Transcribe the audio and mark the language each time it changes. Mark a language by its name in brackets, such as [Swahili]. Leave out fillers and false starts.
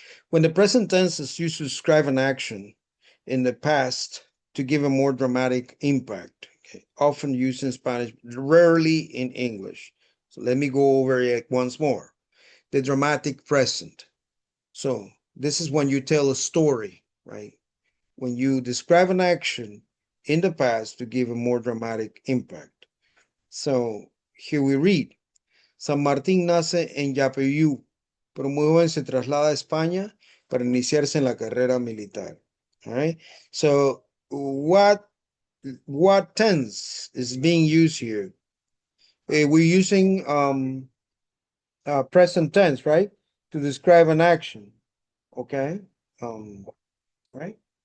[English] When the present tense is used to describe an action in the past to give a more dramatic impact, okay, often used in Spanish, rarely in English. So let me go over it once more. The dramatic present. So this is when you tell a story, right? When you describe an action in the past to give a more dramatic impact. So here we read, [Spanish] San Martín nace en Yapeyú, pero muy joven se traslada a España para iniciarse en la carrera militar. [English] All right. So what tense is being used here? We're using present tense, right, to describe an action. Okay. Right.